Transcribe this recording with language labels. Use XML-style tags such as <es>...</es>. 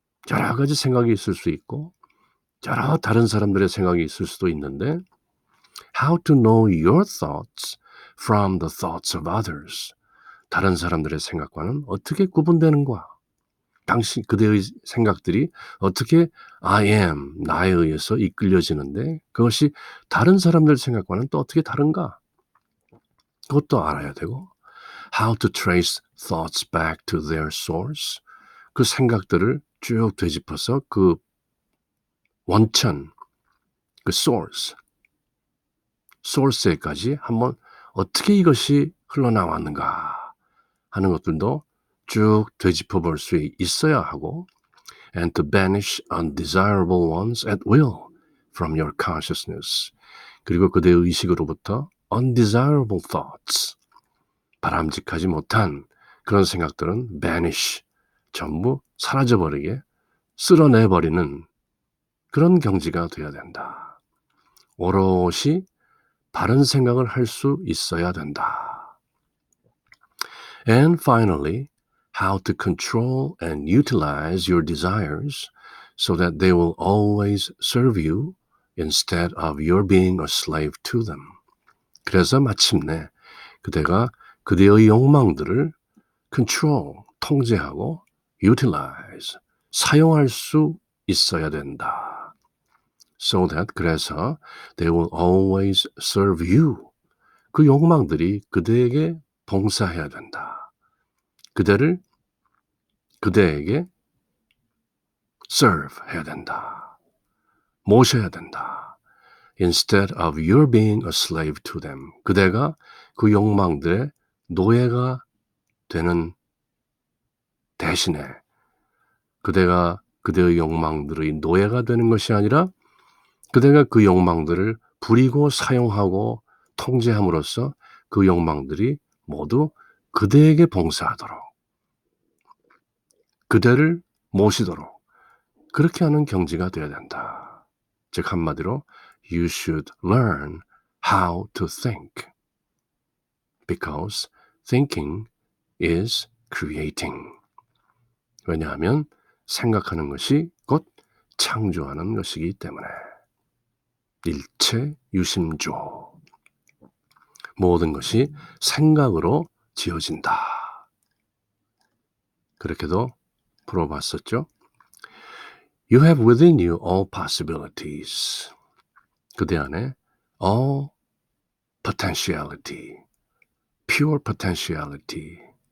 <ko>여러 가지 생각이 있을 수 있고 여러 다른 사람들의 생각이 있을 수도 있는데</ko> <en>How to know your thoughts from the thoughts of others.</en> <ko>다른 사람들의 생각과는 어떻게 구분되는가? 당신 그대의 생각들이 어떻게 I am 나에 의해서 이끌려지는데 그것이 다른 사람들 생각과는 또 어떻게 다른가? 그것도 알아야 되고</ko> <en>How to trace thoughts back to their source.</en> <ko>그 생각들을 쭉 되짚어서 그 원천, 그 source에까지 한번 어떻게 이것이 흘러나왔는가 하는 것들도 쭉 되짚어 볼 수 있어야 하고</ko> <en>and to banish undesirable ones at will from your consciousness.</en> <ko>그리고 그대의 의식으로부터</ko> <en>undesirable thoughts,</en> <ko>바람직하지 못한 그런 생각들은 banish, 전부 사라져버리게 쓸어내버리는 그런 경지가 되어야 된다. 오롯이 바른 생각을 할 수 있어야 된다.</ko> <en>And finally, how to control and utilize your desires so that they will always serve you instead of your being a slave to them.</en> <ko>그래서 마침내 그대가 그대의 욕망들을 control, 통제하고 utilize, 사용할 수 있어야 된다.</ko> <en>So that,</en> <ko>그래서</ko> <en>they will always serve you.</en> <ko>그 욕망들이 그대에게 봉사해야 된다. 그대에게 serve 해야 된다. 모셔야 된다.</ko> <en>Instead of your being a slave to them.</en> <ko>그대가 그 욕망들의 노예가 되는 대신에 그대가 그대의 욕망들의 노예가 되는 것이 아니라 그대가 그 욕망들을 부리고 사용하고 통제함으로써 그 욕망들이 모두 그대에게 봉사하도록 그대를 모시도록 그렇게 하는 경지가 되어야 된다. 즉 한마디로</ko> <en>You should learn how to think because thinking is creating.</en> <ko>왜냐하면 생각하는 것이 곧 창조하는 것이기 때문에. 일체 유심조. 모든 것이 생각으로 지어진다. 그렇게도 풀어봤었죠.</ko> <en>You have within you all possibilities.</en> <ko>그대 안에</ko> <en>all potentiality, pure potentiality.</en>